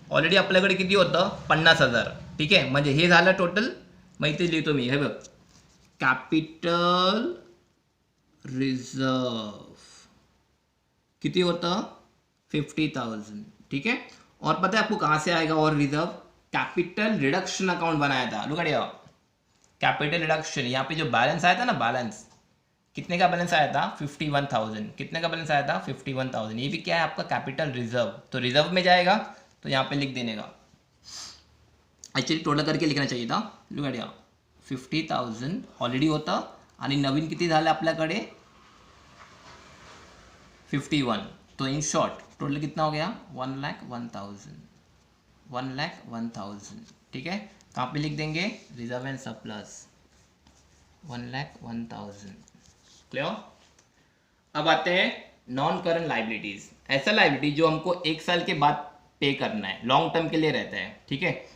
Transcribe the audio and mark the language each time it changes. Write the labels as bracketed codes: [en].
[mr] Already आपल्याकडे किती होतं? 50,000. ठीक आहे. म्हणजे हे झालं टोटल. मग इथे लिहितो मी, हे बघ, कॅपिटल रिजर्व किती होतं? [hi] 50,000. ठीक है। और पता है आपको कहाँ से आएगा और रिजर्व? कैपिटल रिडक्शन अकाउंट बनाया था। [en] look at here, [hi] capital reduction. यहाँ पे जो बैलेंस आया था ना, बैलेंस कितने का बैलेंस आया था? 51,000. कितने का बैलेंस आया था? 51,000. ये भी क्या है आपका? Capital reserve. तो रिजर्व में जाएगा तो यहाँ पे लिख देने का, एक्चुअली टोटल करके लिखना चाहिए था. [en] look at here, [mr] 50,000 ऑलरेडी होता आणि नवीन किती झालं आपल्याकडे? 51. [hi] तो इन शॉर्ट टोटल कितना हो गया? 1,01,000. 1,01,000. ठीक है. कहाँ पे लिख देंगे? Reserve and surplus. 1,01,000. क्लियर? अब आते हैं नॉन करंट लाइबिलिटीज. ऐसा लाइबिलिटी जो हमको 1 साल के बाद पे करना है, लॉन्ग टर्म के लिए रहता है. ठीक है.